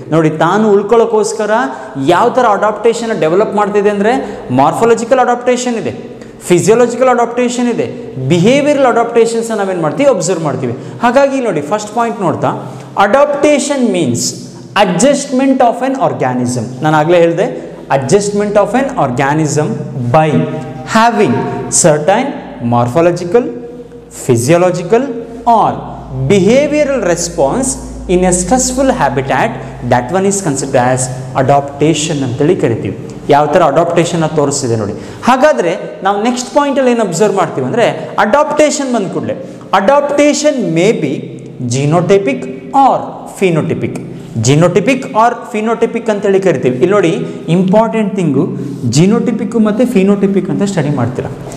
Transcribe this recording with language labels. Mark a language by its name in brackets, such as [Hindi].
[Kannada] ನೋಡಿ, ತಾನು ಉಳ್ಕೊಳ್ಳೋಕ್ಕೋಸ್ಕರ ಯಾವ ಥರ ಅಡಾಪ್ಟೇಷನ್ ಡೆವಲಪ್ ಮಾಡ್ತಿದೆ ಅಂದರೆ ಮಾರ್ಫಾಲಜಿಕಲ್ ಅಡಾಪ್ಟೇಷನ್ ಇದೆ, ಫಿಸಿಯಾಲಜಿಕಲ್ ಅಡಾಪ್ಟೇಷನ್ ಇದೆ, ಬಿಹೇವಿಯರಲ್ ಅಡಾಪ್ಟೇಷನ್ಸ್ ನಾವೇನು ಮಾಡ್ತೀವಿ, ಅಬ್ಸರ್ವ್ ಮಾಡ್ತೀವಿ. ಹಾಗಾಗಿ ನೋಡಿ, ಫಸ್ಟ್ ಪಾಯಿಂಟ್ ನೋಡ್ತಾ, [English] Adaptation means adjustment of an organism. [Kannada] ನಾನು ಆಗಲೇ ಹೇಳಿದೆ, [English] adjustment of an organism by having certain morphological, physiological or behavioral response in a stressful habitat, that one is considered as adaptation [Kannada] ಅಂತೇಳಿ ಕರಿತೀವಿ. ಯಾವ ಥರ ಅಡಾಪ್ಟೇಷನ್ನ ತೋರಿಸ್ತಿದೆ ನೋಡಿ. ಹಾಗಾದರೆ ನಾವು ನೆಕ್ಸ್ಟ್ ಪಾಯಿಂಟಲ್ಲಿ ಏನು ಅಬ್ಸರ್ವ್ ಮಾಡ್ತೀವಿ ಅಂದರೆ ಅಡಾಪ್ಟೇಷನ್ ಬಂದ ಕೂಡಲೇ [English] Adaptation may be genotypic or phenotypic. [Kannada] Genotypic R phenotypic ಅಂತೇಳಿ ಕರಿತೀವಿ. ಇಲ್ಲಿ ನೋಡಿ, ಇಂಪಾರ್ಟೆಂಟ್ ಥಿಂಗು ಜಿನೋಟಿಪಿಕ್ ಮತ್ತು ಫಿನೋಟಿಪಿಕ್ ಅಂತ ಸ್ಟಡಿ ಮಾಡ್ತೀರಾ.